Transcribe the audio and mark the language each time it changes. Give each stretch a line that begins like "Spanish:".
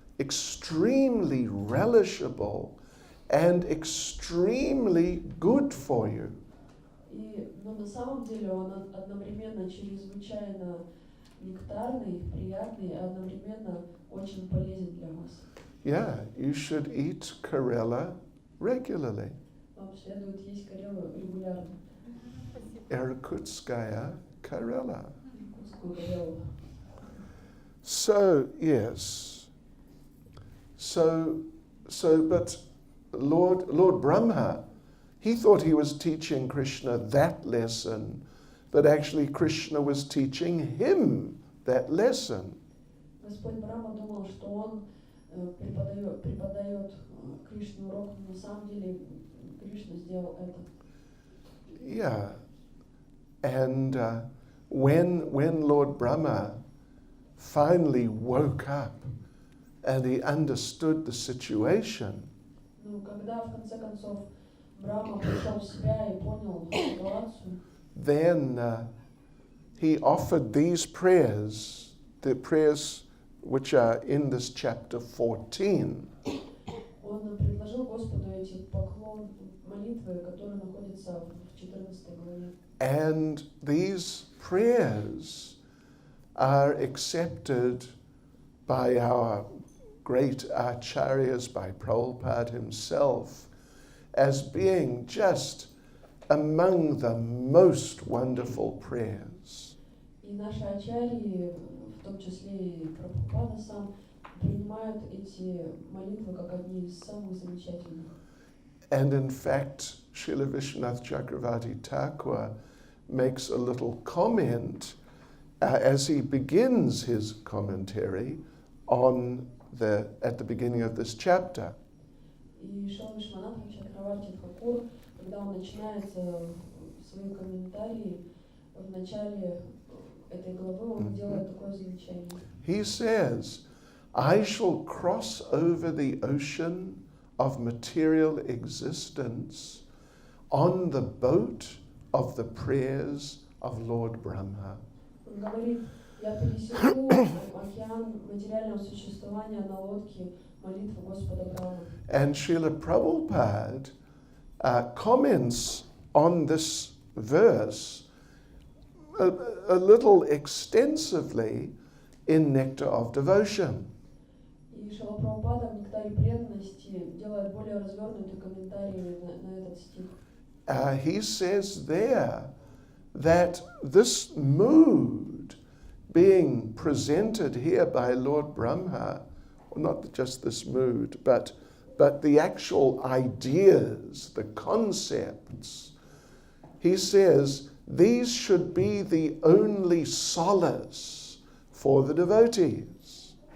English: extremely relishable and extremely good for you.
Russian: Но на самом деле он одновременно чрезвычайно нектарный, приятный, и одновременно очень полезен для вас.
English: Yeah, you should eat Karela regularly.
Russian: Вам следует есть карелу регулярно. Irkutskaya Karela. Иркутскую карелу.
English: So, yes. But Lord Brahma, he thought he was teaching Krishna that lesson, but actually Krishna was teaching him that lesson.
Russian: Господь Брахма думал, что он преподает Кришне урок, но на самом деле Кришна сделал это.
English: Yeah. And when Lord Brahma finally woke up and he understood the situation,
Russian: Ну, когда в конце концов Брахма пришел в себя и понял ситуацию,
English: then he offered these prayers, the prayers which are in this chapter 14.
Russian: он предложил Господу эти молитвы, которые находятся в 14 главе.
English: And these prayers are accepted by our great acharyas, by Prabhupada himself, as being just among the most wonderful prayers.
Russian: И наши ачарьи, в том числе и Прабхупада сам, принимают эти молитвы как одни из самых замечательных.
English: And in fact, Srila Vishwanath Chakravarti Thakur makes a little comment as he begins his commentary at the beginning of this chapter.
Russian: И Шрила Вишванатха Чакраварти Тхакур, когда он начинает свои комментарии в начале этой главы, он делает такое замечание.
English: He says, I shall cross over the ocean of material existence on the boat of the prayers of Lord Brahma.
Russian: Он говорит, я пересеку океан материального существования на лодке молитвы Господа Брахмы.
English: And Srila Prabhupada comments on this verse a little extensively in Nectar of Devotion.
Russian: И Шрила Прабхупада в «Нектаре преданности» делает более развернутый комментарий на этот стих.
English: He says there that this mood being presented here by Lord Brahma, well, not just this mood, but the actual ideas, the concepts, he says these should be the only solace for the devotees.